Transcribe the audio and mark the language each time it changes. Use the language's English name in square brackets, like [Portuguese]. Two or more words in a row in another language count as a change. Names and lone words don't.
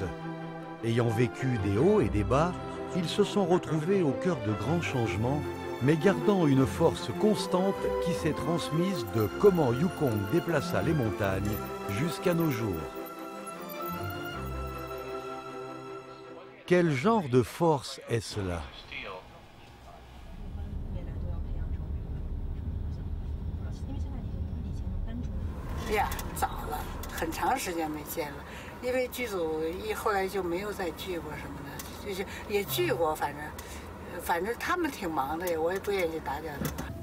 [French] Ayant vécu des hauts et des bas, ils se sont retrouvés au cœur de grands changements, mais gardant une force constante qui s'est transmise de comment Wukong déplaça les montagnes jusqu'à nos jours. Quel genre de force est cela? [Chinese] 哎呀，早了，很长时间没见了，因为剧组后来就没有再聚过什么的，就是也聚过，反正反正他们挺忙的，我也不愿意打搅他们。